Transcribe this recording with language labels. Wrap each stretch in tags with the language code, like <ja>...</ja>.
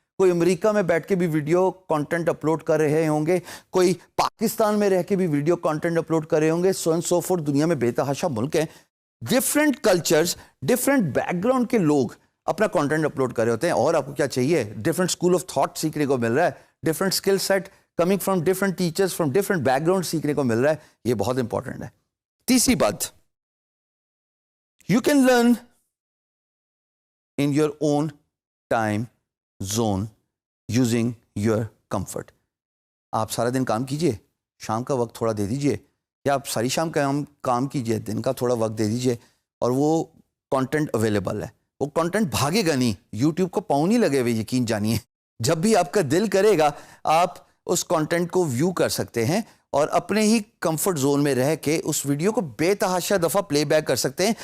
<ur>کوئی امریکہ میں بیٹھ کے بھی ویڈیو کانٹینٹ اپلوڈ کر رہے ہوں گے, کوئی پاکستان میں رہ کے بھی ویڈیو کانٹینٹ اپلوڈ کر رہے ہوں گے, سو اینڈ سو فورتھ. دنیا میں بے تحاشا ملک ہیں, different cultures, different back ground کے لوگ اپنا کانٹینٹ اپلوڈ کر رہے ہوتے ہیں. اور آپ کو کیا چاہیے, ڈفرینٹ اسکول آف تھاٹ سیکھنے کو مل رہا ہے, different skill set coming from different teachers from different back ground سیکھنے کو مل رہا ہے. یہ بہت امپورٹنٹ ہے. تیسری بات,</ur> <en>you can learn in your own time zone using your comfort.</en> <ur>آپ سارا دن کام کیجئے, شام کا وقت تھوڑا دے دیجئے, یا آپ ساری شام کام کیجئے, دن کا تھوڑا وقت دے دیجئے, اور وہ کانٹینٹ اویلیبل ہے. وہ کانٹینٹ بھاگے گا نہیں, یوٹیوب کو پاؤں نہیں لگے ہوئے, یقین جانیے. جب بھی آپ کا دل کرے گا آپ اس کانٹینٹ کو ویو کر سکتے ہیں, اور اپنے ہی کمفرٹ زون میں رہ کے اس ویڈیو کو بے تحاشا دفعہ پلے بیک کر سکتے ہیں.</ur>